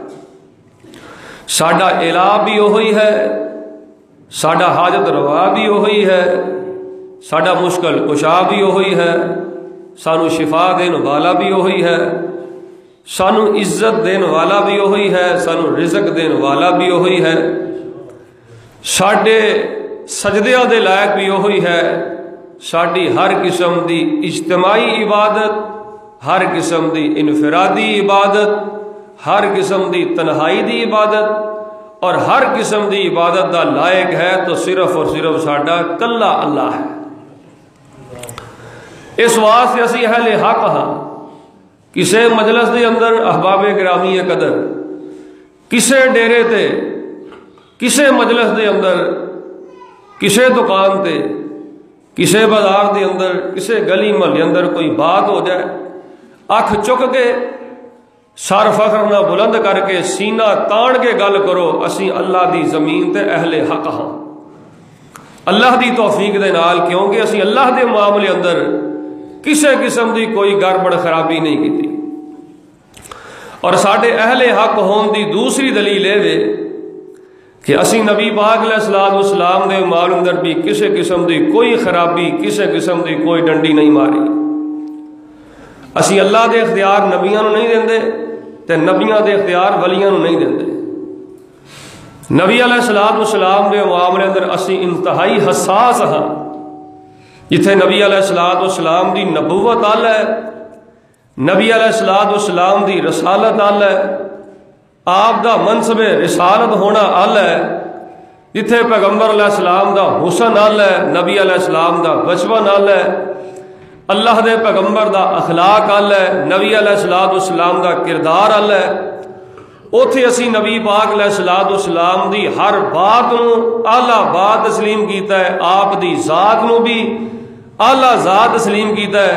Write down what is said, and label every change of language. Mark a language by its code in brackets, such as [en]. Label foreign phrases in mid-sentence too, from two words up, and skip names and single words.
[pa] ساڈا الہ بھی وہی ہے، ساڈا حاجت روا بھی وہی ہے، ساڈا مشکل کشا بھی وہی ہے، سانو شفا دین والا بھی وہی ہے، سانو عزت دین والا بھی وہی ہے، سانو رزق دین والا بھی وہی ہے، ساڈے سجدیاں دے لائق بھی وہی ہے، ساڈی ہر قسم دی اجتماعی عبادت، ہر قسم دی انفرادی عبادت، ہر قسم دی تنہائی دی عبادت اور ہر قسم دی عبادت دا لائق ہے تو صرف اور صرف ساڈا کلا اللہ ہے۔ اس واسطے اسی اہل حق ہاں، کسے مجلس دے اندر احباب گرامی قدر، کسے ڈیرے تے، کسے مجلس دے اندر، کسے دکان تے، کسے بازار دے اندر، کسے گلی محلے اندر کوئی بات ہو جائے، اکھ چک کے سر فخر نہ بلند کر کے سینہ تان کے گل کرو، اسی اللہ دی زمین تے اہل حق ہاں اللہ دی توفیق دے نال، کیونکہ اسی اللہ دے معاملے اندر کسے قسم دی کوئی گڑبڑ خرابی نہیں کی۔ اور ساڈے اہل حق ہون دی دوسری دلیل ہے کہ اسی نبی پاک علیہ السلام دے معاملے اندر بھی کسے قسم دی کوئی خرابی، کسے قسم دی کوئی ڈنڈی نہیں ماری۔ اسی اللہ دے اختیار نبیاں نو نہیں دیندے تے نبیاں دے اختیار ولیاں نو نہیں دیندے۔ نبی علیہ السلام دے معاملے اندر اسی انتہائی حساس ہاں، جتھے نبی علیہ السلام دی نبوت آل ہے، نبی علیہ السلام دی رسالت آل ہے، آپ دا منصب رسالت ہونا آل ہے، جتھے پیغمبر علیہ السلام دا حسن آل ہے، نبی علیہ السلام دا بچپن آل ہے، اللہ دے پیغمبر دا اخلاق آل ہے، نبی علیہ السلام دا کردار آل ہے، اوتھے اسی نبی پاک علیہ السلام دی ہر بات نو اعلیٰ بات تسلیم کیتا ہے، آپ دی ذات نو بھی اعلیٰ ذات تسلیم کیتا ہے۔